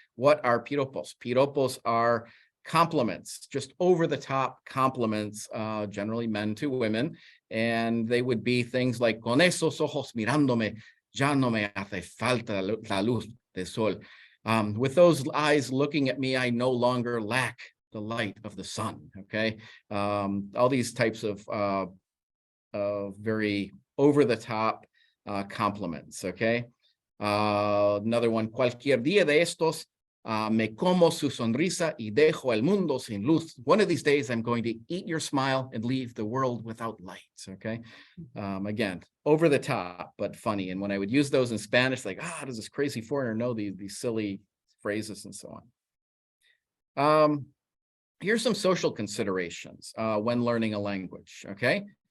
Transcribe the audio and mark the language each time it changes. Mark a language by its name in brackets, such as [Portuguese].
[English] What are piropos? Piropos are compliments, just over-the-top compliments, generally men to women, and they would be things like, [Spanish] con esos ojos mirándome, ya no me hace falta la luz del sol. [English] With those eyes looking at me, I no longer lack the light of the sun, okay? All these types of very over-the-top compliments, okay? Another one, [Spanish] cualquier día de estos, me como su sonrisa y dejo el mundo sin luz. [English] One of these days, I'm going to eat your smile and leave the world without lights, okay? Again, over the top, but funny. And when I would use those in Spanish, like, does this crazy foreigner know these silly phrases and so on? Here's some social considerations when learning a language, okay?